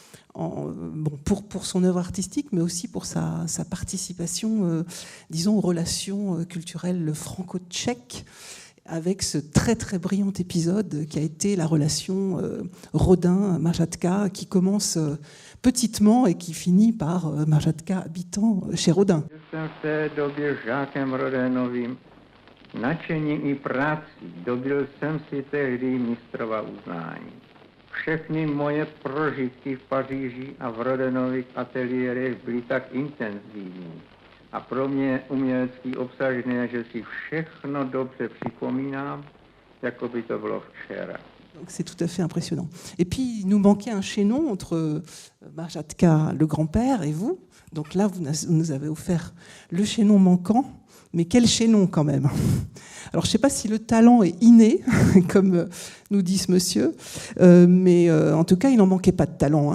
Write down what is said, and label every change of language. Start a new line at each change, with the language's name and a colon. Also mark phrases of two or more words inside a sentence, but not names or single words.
French: pour son œuvre artistique, mais aussi pour sa participation, disons, aux relations culturelles franco-tchèques, avec ce très très brillant épisode qui a été la relation Rodin-Machatka, qui commence petitement et qui finit par Machatka habitant chez Rodin.
Czech: Jsem v té době žákem Rodénovým, nadšením i prací dobil jsem si tehdy mistrova uznání. Všechny moje prožitky v Paříži a v Rodénových ateliérech byly tak intenzivní a pro mě umělecky obsažné, že si všechno dobře připomínám, jako by to bylo včera.
French: Donc c'est tout à fait impressionnant. Et puis, il nous manquait un chaînon entre Machatka, le grand-père, et vous. Donc là, vous nous avez offert le chaînon manquant, mais quel chaînon quand même. Alors, je ne sais pas si le talent est inné, comme nous dit ce monsieur, mais en tout cas, il n'en manquait pas de talent.